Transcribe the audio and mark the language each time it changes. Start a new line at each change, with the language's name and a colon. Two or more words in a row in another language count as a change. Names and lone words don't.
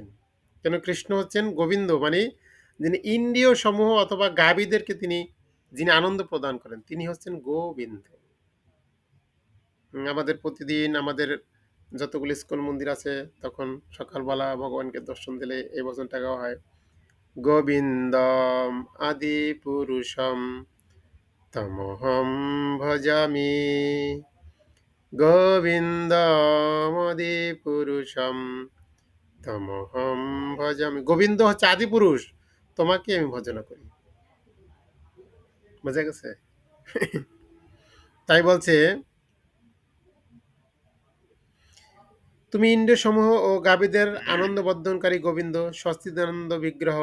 Bangla: কেন কৃষ্ণ হচ্ছেন গোবিন্দ, মানে যিনি ইন্দ্রিয় সমূহ অথবা গাভীদেরকে যিনি আনন্দ প্রদান করেন তিনি হচ্ছেন গোবিন্দ। আমাদের প্রতিদিন আমাদের যতগুলো স্কুল মন্দির আছে তখন সকালবেলা ভগবানকে দর্শন দিলে এই ভজনটা গাওয়া হয়।
Sanskrit: গোবিন্দম আদি পুরুষম তমহম ভজামি, গোবিন্দমদি পুরুষম তমহম ভজামি।
Bangla: গোবিন্দ হচ্ছে আদি পুরুষ, তোমাকে আমি ভজনা করি। বোঝা গেছে? তাই বলছে তুমি ইন্দ্রিয় সমূহ ও গাভীদের আনন্দ বর্ধনকারী গোবিন্দ, সচ্চিদানন্দ বিগ্রহ।